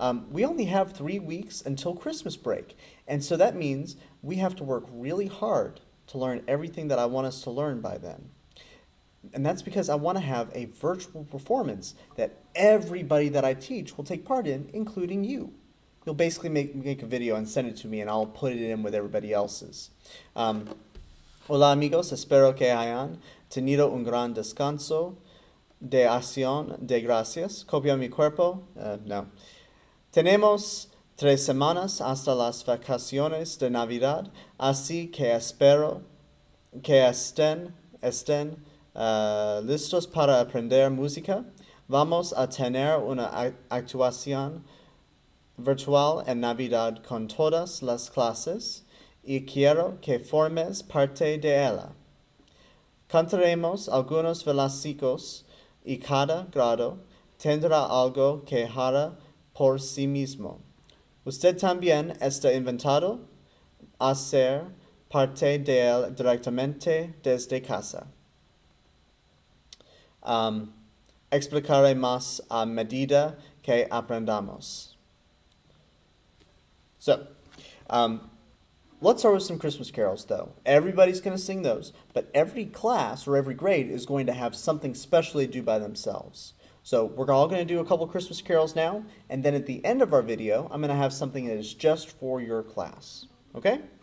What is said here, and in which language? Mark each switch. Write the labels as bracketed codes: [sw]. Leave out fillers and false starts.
[en] We only have 3 weeks until Christmas break, and so that means we have to work really hard to learn everything that I want us to learn by then. And that's because I want to have a virtual performance that everybody that I teach will take part in, including you. You'll basically make a video and send it to me, and I'll put it in with everybody else's. [es] Hola amigos, espero que hayan tenido un gran descanso de acción de gracias. Copia mi cuerpo. No. Tenemos 3 semanas hasta las vacaciones de Navidad, así que espero que estén listos para aprender música. Vamos a tener una actuación virtual en Navidad con todas las clases y quiero que formes parte de ella. Cantaremos algunos villancicos y cada grado tendrá algo que hará por sí mismo. Usted también está invitado a ser parte de él directamente desde casa. Explicaré más a medida que aprendamos. [en] So, let's start with some Christmas carols, though. Everybody's going to sing those, but every class or every grade is going to have something special they do by themselves. So we're all going to do a couple Christmas carols now, and then at the end of our video, I'm going to have something that is just for your class. Okay?